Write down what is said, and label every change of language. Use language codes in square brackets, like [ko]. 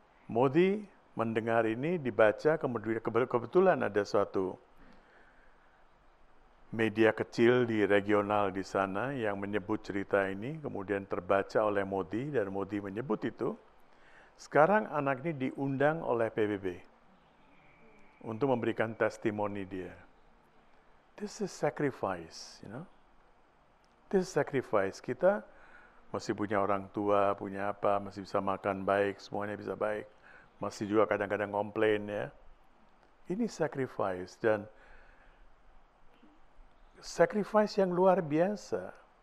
[id] Modi mendengar ini, dibaca, kebetulan ada suatu media kecil di regional di sana yang menyebut cerita ini, kemudian terbaca oleh Modi, dan Modi menyebut itu. Sekarang anak ini diundang oleh PBB untuk memberikan testimoni dia. [en] This is sacrifice, you know. This is sacrifice. [id] Kita masih punya orang tua, punya apa, masih bisa makan baik, semuanya bisa baik. Masih juga kadang-kadang komplain ya. Ini sacrifice, dan sacrifice yang luar biasa.